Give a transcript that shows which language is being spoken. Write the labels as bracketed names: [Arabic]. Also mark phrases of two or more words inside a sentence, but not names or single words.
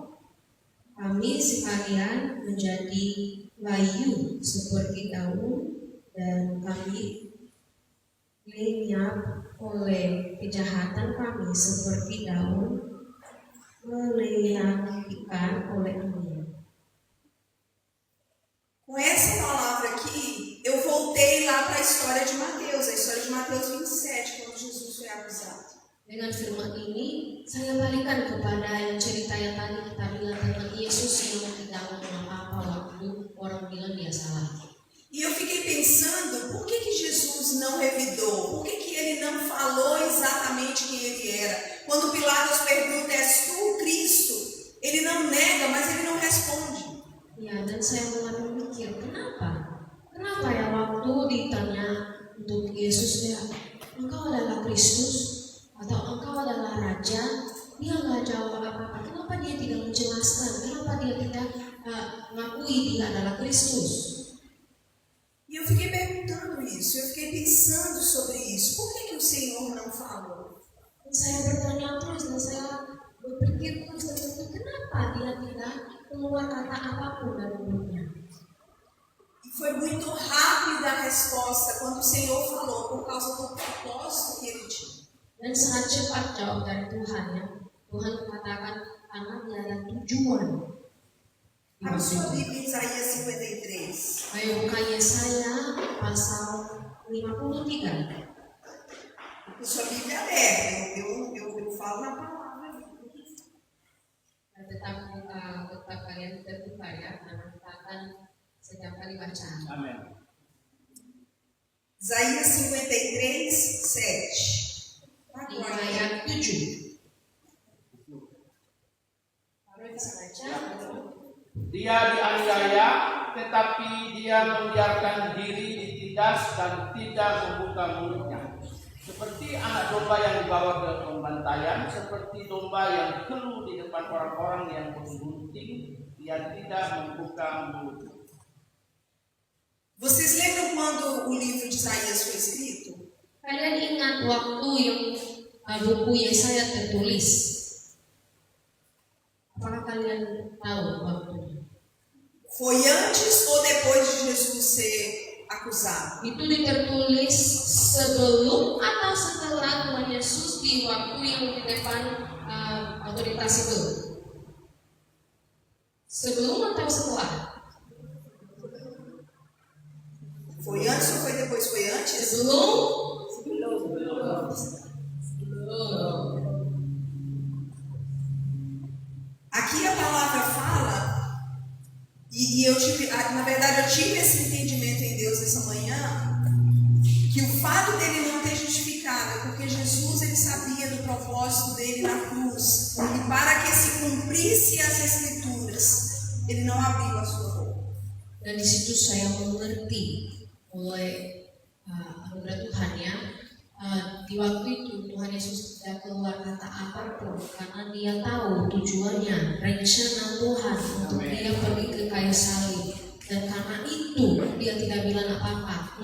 [Indonesian] Kami sekalian menjadi layu seperti daun dan kami lenyap oleh kejahatan kami seperti daun melenyapkan oleh angin. [Portuguese] Com essa palavra aqui, eu voltei lá para a história de Mateus 27, quando Jesus foi acusado. [Indonesian] Dengan firman ini, saya balikan kepada yang cerita yang tadi kita bilang tentang Yesus yang tidak ngomong apa-apa waktu orang bilang dia salah. [Portuguese] E eu fiquei pensando, por que Jesus não revidou? Por que ele não falou exatamente quem ele era? Quando Pilatos pergunta, és tu o Cristo? Ele não nega, mas ele não responde. [Indonesian] Ya, dan saya mulai berpikir, kenapa ya waktu ditanya untuk Yesus, ya, engkau adalah Kristus atau engkau adalah Raja, dia nggak jawab apa-apa. Kenapa dia tidak menjelaskan? Kenapa dia tidak mengakui dia adalah Kristus? [Portuguese] E eu fiquei perguntando isso, eu fiquei pensando sobre isso. Por que o Senhor não falou? [Indonesian] Saya bertanya terus dan saya berpikir terus tentang itu, kenapa dia tidak keluar kata apapun dari mulutnya. [Portuguese] E foi muito rápida a resposta quando o Senhor falou, por causa do propósito que ele tinha. [Indonesian] Dan sangat cepat jawab dari Tuhan, ya. Tuhan mengatakan karena dia ada tujuan. [Portuguese] Abre sua Bíblia em Isaías 53. [Indonesian] Ayo buka Yesaya pasal 53. [Portuguese] Sua Bíblia é aberta, eu falo na palavra. [Indonesian] Tetap kalian terbuka, ya, karena kita akan setiap kali baca. Amin. [Portuguese] Isaías 53, 7. [Indonesian] Di ayat 7. Baru bisa baca. Dia dianiaya, tetapi dia membiarkan diri ditindas dan tidak membuka mulutnya. Seperti anak domba yang dibawa ke pembantaian, seperti domba yang keluh di depan orang-orang yang menggunting, dia tidak membuka mulutnya. [Portuguese] Vocês lembram quando o livro de Isaías foi escrito? [Indonesian] Kalian ingat waktu yang buku Yesaya tertulis? Apakah kalian tahu waktunya? [Portuguese] Foi antes ou depois de Jesus ser acusado? [Indonesian] Itu ditertulis sebelum atau setelah Tuhan Yesus di waktu yang di depan otoritas itu? Sebelum atau setelah? [Portuguese] Foi antes ou foi depois? Foi antes? [Indonesian] Sebelum. [Portuguese] Aqui a palavra fala, e eu tive, na verdade eu tive esse entendimento em Deus essa manhã, que o fato dele não ter justificado é porque Jesus ele sabia do propósito dele na cruz, e para que se cumprisse as escrituras, ele não abriu a sua boca. [Indonesian] Dan di situ saya mengerti oleh anugerah Tuhan ya, di waktu itu Tuhan Yesus tidak keluar kata apapun karena dia tahu tujuannya, rencana Tuhan untuk dia pergi ke kayu salib, dan karena itu dia tidak bilang apa-apa.